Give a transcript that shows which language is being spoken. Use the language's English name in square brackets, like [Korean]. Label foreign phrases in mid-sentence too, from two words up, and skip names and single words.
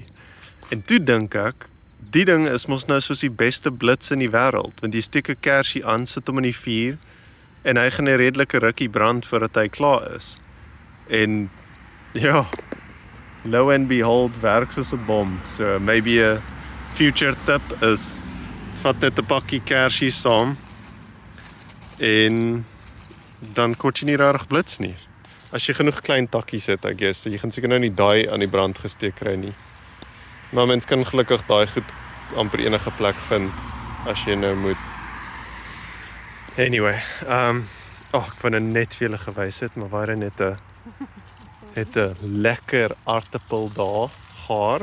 [Afrikaans] En toe dink ek, die ding is mos nou soos die beste blits in die wêreld, want jy steek 'n kersie aan, sit hom in die vuur en hy gaan 'n redelike rukkie brand voordat hy klaar is. En ja, [English] lo and behold, [Afrikaans] werk soos 'n bom. [English] So maybe a future tip is, [Afrikaans] vat net 'n pakkie kersie saam en dan kort jy nie regtig blits nie. As jy genoeg klein takkies het, [English] I guess, [Afrikaans] so jy gaan seker nou nie daai aan die brand gesteek kry nie. Maar mens kan gelukkig daai goed amper enige plek vind as jy nou moet. Anyway, ek wou nou net vir julle gewys het, maar waar net 'n lekker aartappel daar gaar.